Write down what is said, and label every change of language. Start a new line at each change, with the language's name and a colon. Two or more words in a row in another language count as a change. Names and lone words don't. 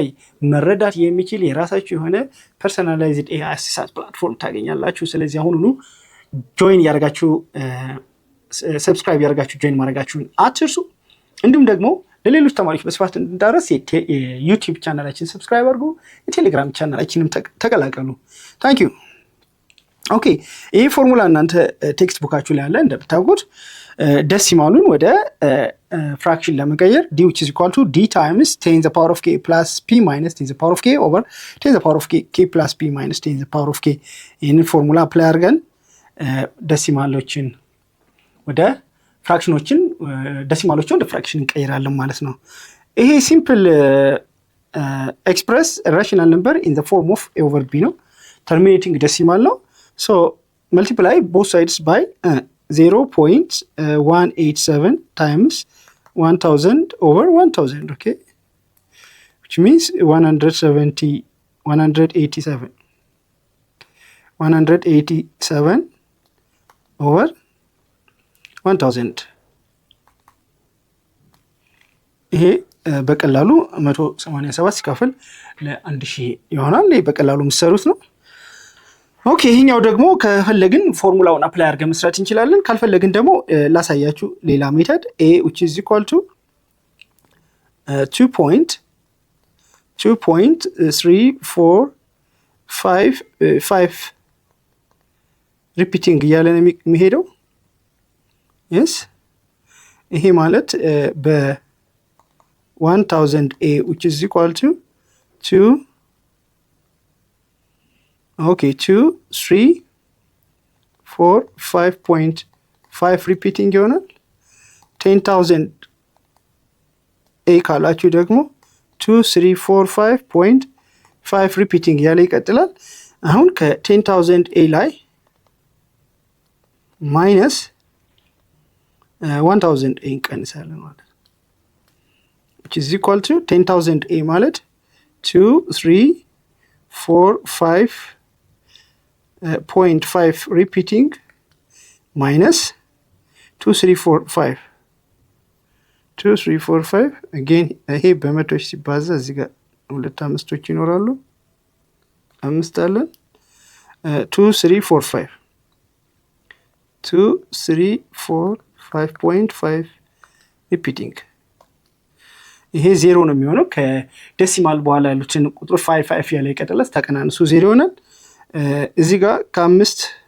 Amharic: መረዳት የሚችል የራሳችሁ የሆነ
English: personalized AI assistant platform
Amharic: ታገኛላችሁ። ስለዚህ አሁኑኑ ጆይን ያደርጋችሁ ሰብስክራይብ ያደርጋችሁ ጆይን ማድረጋችሁን አትርሱ። እንዲሁም ደግሞ ለሌሎች ተማሪዎች በስፋት እንድታደርስ የዩቲዩብ ቻናላችን ሰብስክራይብ አድርጉ፣ የቴሌግራም ቻናላችንም ተቀላቀሉ። ታንክ ዩ። ኦኬ፣ ይሄ ፎርሙላ እናንተ
English: text book
Amharic: ላይ ያለ እንደምታውቁት ዴሲማሉን ወደ ፍራክሽን ለመቀየር
English: d which is equal to d times 10 to the power of k plus p minus 10 to the power of k over 10 to the power of k plus p minus 10 to the power of k
Amharic: ይህንን ፎርሙላ አፕላይ አድርገን ዴሲማሎችን ወደ ፍራክሽኖችን ዴሲማሎችን ወደ ፍራክሽን እንቀይራለን ማለት ነው። ይሄ
English: simple express rational number in the form of a over b
Amharic: ነው።
English: terminating decimal
Amharic: ነው።
English: so multiply both sides by 0.187 times 1000 over 1000, okay, which means 187 over 1000.
Amharic: ይሄ በቀላሉ 187 ሲካፈል ለ1000 ይሆናል። ይሄ በቀላሉ የምትሰሩት ነው። ኦኬ፣ ይሄኛው ደግሞ ከፈለግን ፎርሙላውን አፕላይ አድርገን መስራት እንችላለን። ካልፈለግን ደግሞ ላሳያችሁ ሌላ ሜተድ
English: a which is equal to
Amharic: 2.345 ሪፒቲንግ እያለ ነው የሚሄደው። yes ይሄ ማለት በ1000
English: a which is equal to 2
Amharic: okay 2 3 4 5.5 ሪፒቲንግ ይሆናል። 10000 a ካላችሁ ደግሞ 2 3 4 5.5 ሪፒቲንግ ያለ ይቀጥላል። አሁን ከ10000 a ላይ ማይነስ 1000 a እንቀንሳለን ማለት ነው።
English: which is equal to 10000 a
Amharic: ማለት 2 3 4
English: 5.5 repeating minus 2 3 4 5 2 3 4 5 again
Amharic: ይሄ በመቶች ሲባዛ እዚህ ጋር ሁለት አምስቶች ይኖራሉ። አምስት አለን 2 3 4 5 2 3 4 5.5 repeating ይሄ ዜሮ ነው የሚሆነው። ከዴሲማል በኋላ ያሉትን ቁጥር 5 ያለ ይቀጥላል። ተቀናንሱ ዜሮ ይሆናል። እዚህ ጋር ከአምስት